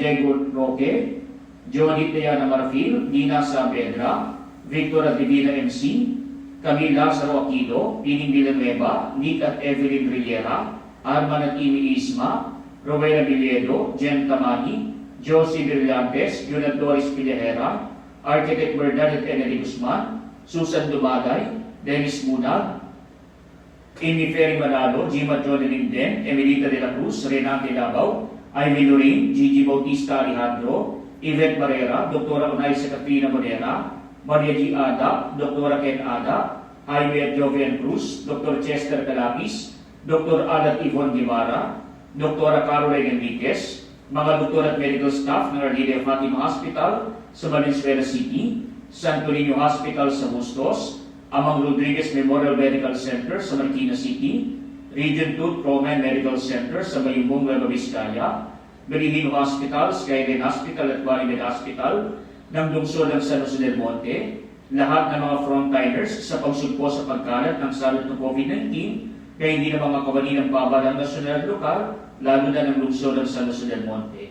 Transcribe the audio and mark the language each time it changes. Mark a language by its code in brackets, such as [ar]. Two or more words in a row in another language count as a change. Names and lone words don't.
[tl] Diego Roque, Johnny Diana Marfil, Nina Saavedra, Victor at Divina MC, Camille Lazaro Aquino, Pining Villanueva, Nick at Evelyn Rillera, Arman at Amy Isma, Rowena Villedo, Jen Tamani, Josie Brillantes, Yunat Doris Pillejera, Architect Bernadette Enrique Guzman, Susan Dumaday, Dennis Munag, Amy Ferry Manalo, Gima John Linden, Emelita de la Cruz, Renate Labaw, Ivy Lorin, Gigi Bautista Alejandro, Yvette Barrera, Dr. Onaisa Catrina Modera, Maria G. Ada, Dr. Ken Ada, Jaime Jovian Cruz, Dr. Chester Calapis, Dr. Adat Yvonne Guevara, Dr. Caroline Enriquez, mga doktor at [en] medical staff [tl] ng Our Lady of Fatima Hospital sa Valenzuela City, Santo Niño Hospital sa Bustos, Amang Rodriguez Memorial Medical Center sa Marikina City, Region 2 Promen Medical Center sa Mayumbong, Nueva Vizcaya, Berihino Hospital, Skyline Hospital at Valley Hospital ng lungsod ng San Jose del Monte, lahat ng mga frontliners sa pagsugpo sa pagkalat ng salot ng COVID-19, kaya hindi na mga kawani ng pabalang nasyonal at lokal, lalo na ng lungsod ng San Jose del Monte.